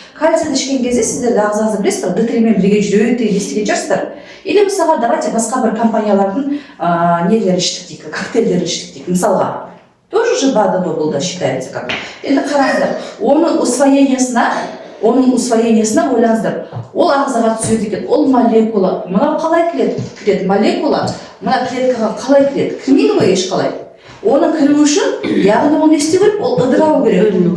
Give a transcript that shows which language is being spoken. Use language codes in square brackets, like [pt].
[kk] Кальцийді ішкен кезде сіздерді ағзаңызды білесіздер, D3-мен бірге жүреді естіген шығарсыздар. Или мысалға [ru] давайте [kk] басқа бір компаниялардың нелерін іштік дейік, коктейльдерін іштік дейік. Мысалға, [ru] Тоже же БАД был, да, считается как. Это [kk] қараңыздар, оның усвоениесіне ойлаңыздар. Ол ағзаға түседі екен, ол молекула. Мына қалай кіреді? Молекула, мына клеткаға қалай кіреді? Кірмейді ғой ешқалай. Оның кіру үшін, яғни оны не істеу керек? Ол ыдырау керек.